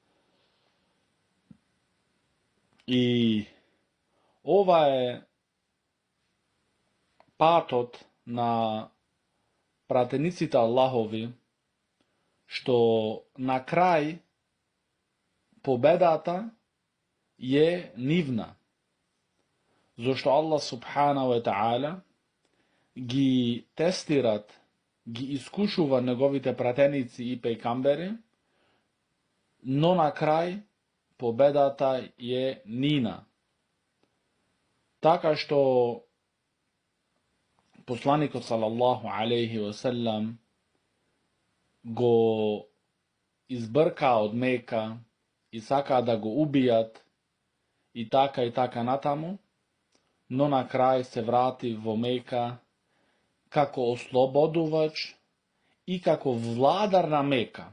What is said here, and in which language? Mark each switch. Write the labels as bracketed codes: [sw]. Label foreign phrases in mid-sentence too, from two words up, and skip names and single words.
[mk] И ова е патот на пратениците Аллахови, што на крај победата е нивна. Зошто Аллах [ar] سبحانه وتعالى [mk] ги тестират, ги искушува неговите пратеници и пејкамбери, но на крај победата е нина. Така што посланикот [ar] صلى الله عليه وسلم [mk] го избрка од Мека и сака да го убијат, и така натаму, но на крај се врати во Мека како ослободувач и како владар на Мека.